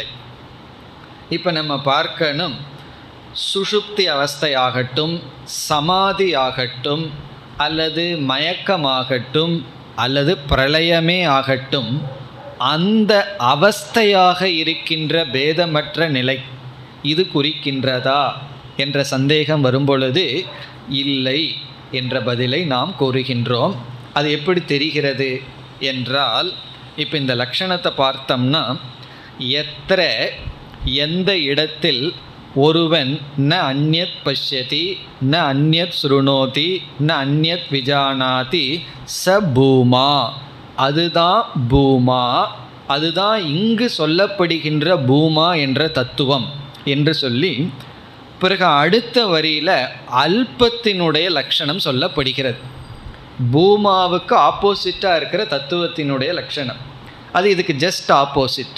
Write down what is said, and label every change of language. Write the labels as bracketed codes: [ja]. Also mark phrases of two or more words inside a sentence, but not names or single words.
[ta] இப்போ நம்ம பார்க்கணும், சுஷுப்தி அவஸ்தை ஆகட்டும், சமாதி ஆகட்டும், அல்லது மயக்கமாகட்டும், அல்லது பிரளயமே ஆகட்டும், அந்த அவஸ்தையாக இருக்கின்ற பேதமற்ற நிலை இது குறிக்கின்றதா என்ற சந்தேகம் வரும்பொழுது இல்லை என்ற பதிலை நாம் கூறுகின்றோம். அது எப்படி தெரிகிறது என்றால், இப்போ இந்த லக்ஷணத்தை பார்த்தோம்னா, எத்திர எந்த இடத்தில் ஒருவன் [sa] न अन्यत् पश्यति न अन्यत् शृणोति न अन्यत् विजानाति स भूमा, [ta] அதுதான் பூமா, அதுதான் இங்கு சொல்லப்படுகின்ற பூமா என்ற தத்துவம் என்று சொல்லி, பிறகு அடுத்த வரியில் அல்பத்தினுடைய லட்சணம் சொல்லப்படுகிறது. பூமாவுக்கு ஆப்போசிட்டாக இருக்கிற தத்துவத்தினுடைய லட்சணம் அது இதுக்கு [en] just opposite.